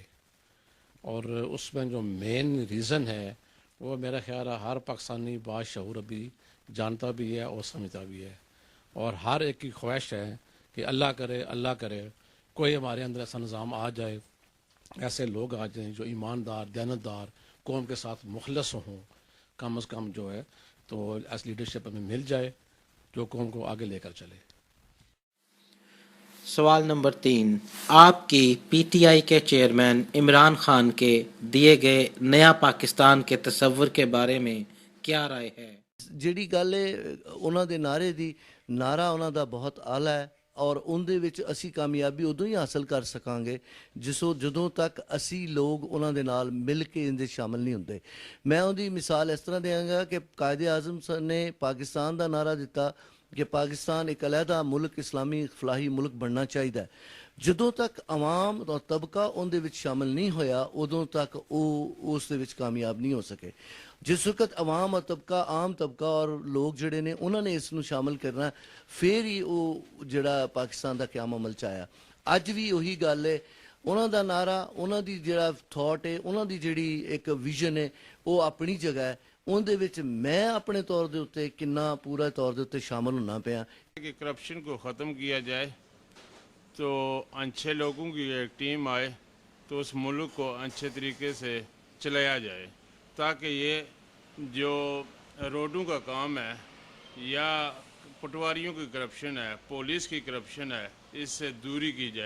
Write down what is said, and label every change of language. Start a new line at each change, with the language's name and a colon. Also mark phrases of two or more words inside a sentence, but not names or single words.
Urdu: اور اس میں جو
English: main reason
Urdu: ہے وہ میرا خیال ہے ہر پاکستانی باشعور ابھی جانتا بھی ہے اور سمجھتا بھی ہے، اور ہر ایک کی خواہش ہے کہ اللہ کرے کوئی ہمارے اندر ایسا نظام آ جائے، ایسے لوگ آ جائیں جو ایماندار، دیانتدار، قوم کے ساتھ مخلص ہوں، کم سے کم جو ہے تو ایسی لیڈرشپ ہمیں مل جائے جو قوم کو آگے لے کر چلے. سوال نمبر 3، آپ کی پی ٹی آئی کے چیئرمین عمران خان کے دیے گئے نیا پاکستان کے تصور کے بارے میں کیا رائے ہے?
Punjabi: ਜਿਹੜੀ ਗੱਲ ਹੈ ਉਹਨਾਂ ਦੇ ਨਾਰੇ ਦੀ, ਨਾਰਾ ਉਹਨਾਂ ਦਾ ਬਹੁਤ ਆਲਾ ਹੈ ਔਰ ਉਹਦੇ ਵਿੱਚ ਅਸੀਂ ਕਾਮਯਾਬੀ ਉਦੋਂ ਹੀ ਹਾਸਲ ਕਰ ਸਕਾਂਗੇ ਜਦੋਂ ਤੱਕ ਅਸੀਂ ਲੋਕ ਉਹਨਾਂ ਦੇ ਨਾਲ ਮਿਲ ਕੇ ਇਹਦੇ ਸ਼ਾਮਲ ਨਹੀਂ ਹੁੰਦੇ। ਮੈਂ ਉਹਦੀ ਮਿਸਾਲ ਇਸ ਤਰ੍ਹਾਂ ਦਿਆਂਗਾ ਕਿ ਕਾਇਦੇ ਆਜ਼ਮ ਸਰ ਨੇ ਪਾਕਿਸਤਾਨ ਦਾ ਨਾਅਰਾ ਦਿੱਤਾ
Urdu: کہ پاکستان ایک علیحدہ ملک اسلامی فلاحی ملک بننا چاہیے.
Punjabi: جدوں تک عوام اور طبقہ ان دے وچ شامل نہیں ہویا ادوں تک وہ اس دے وچ کامیاب نہیں ہو سکے. جس وقت عوام اور طبقہ عام طبقہ اور لوگ جڑے نے انہوں نے اس نو شامل کرنا پھر ہی وہ جڑا پاکستان دا قیام عمل چایا. اج بھی وہی گل ہے, انہوں دا نعرہ انہوں دی جڑا تھاٹ ہے انہوں دی جڑی ایک ویژن ہے وہ اپنی جگہ ہے. ان دے وچ میں اپنے طور دے اوتے کنا پورا طور دے اوتے شامل ہونا پیا
Urdu: کہ کرپشن کو ختم کیا جائے تو اچھے لوگوں کی ایک ٹیم آئے تو اس ملک کو اچھے طریقے سے چلایا جائے تاکہ یہ جو روڈوں کا کام ہے یا پٹواریوں کی کرپشن ہے, پولیس کی کرپشن ہے, اس سے دوری کی جائے.